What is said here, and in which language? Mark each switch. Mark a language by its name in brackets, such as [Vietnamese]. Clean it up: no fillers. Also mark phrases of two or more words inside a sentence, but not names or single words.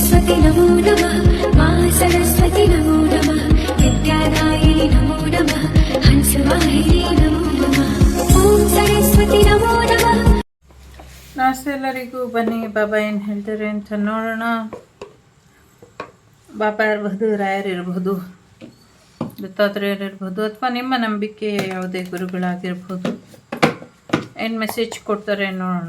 [Sanskrit] सरस्वती नमो नमः मा सरस्वती नमो नमः विद्यादायिनी नमो नमः हंसवाहिनी नमो नमः ओम सरस्वती नमो नमः. [Kannada] ನಮಸ್ತೆ ಎಲ್ಲರಿಗೂ. ಬನ್ನಿ ಬಾಬಾ ಏನು ಹೇಳ್ತಾರೆ ಅಂತ ನೋಡೋಣ. ಬಾಬಾ ಇರಬಹುದು, ರಾಯರಿರಬಹುದು, ದತ್ತಾತ್ರೇಯರಿರ್ಬೋದು, ಅಥವಾ ನಿಮ್ಮ ನಂಬಿಕೆ ಯಾವುದೇ ಗುರುಗಳಾಗಿರ್ಬೋದು, ಏನು ಮೆಸೇಜ್ ಕೊಡ್ತಾರೆ ನೋಡೋಣ.